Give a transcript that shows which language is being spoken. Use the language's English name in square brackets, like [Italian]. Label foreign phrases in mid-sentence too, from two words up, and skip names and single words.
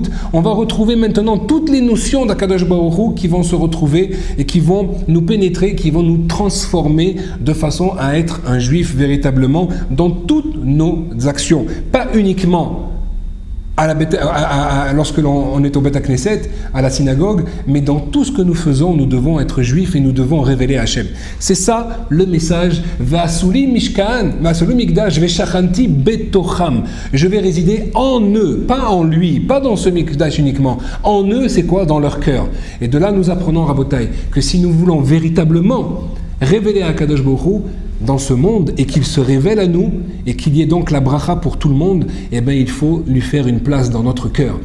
[French] On va retrouver maintenant toutes les notions d' [Hebrew] הקדוש ברוך הוא [French] qui vont se retrouver et qui vont nous pénétrer, qui vont nous transformer de façon à être un juif véritablement dans toutes nos actions. Pas uniquement lorsque l'on est au [Hebrew] בית הכנסת, [French] à la synagogue, mais dans tout ce que nous faisons, nous devons être juifs et nous devons révéler Hachem. C'est ça le message. [Hebrew] ועשו לי משכן, ועשו לי מקדש, ושכנתי בתוכם. [French] Je vais résider en eux, pas en lui, pas dans ce mikdash uniquement. En eux, c'est quoi? Dans leur cœur. Et de là, nous apprenons, Rabotai, que si nous voulons véritablement révéler à [Hebrew] קדוש ברוך הוא [French] dans ce monde et qu'il se révèle à nous et qu'il y ait donc la bracha pour tout le monde, eh bien il faut lui faire une place dans notre cœur.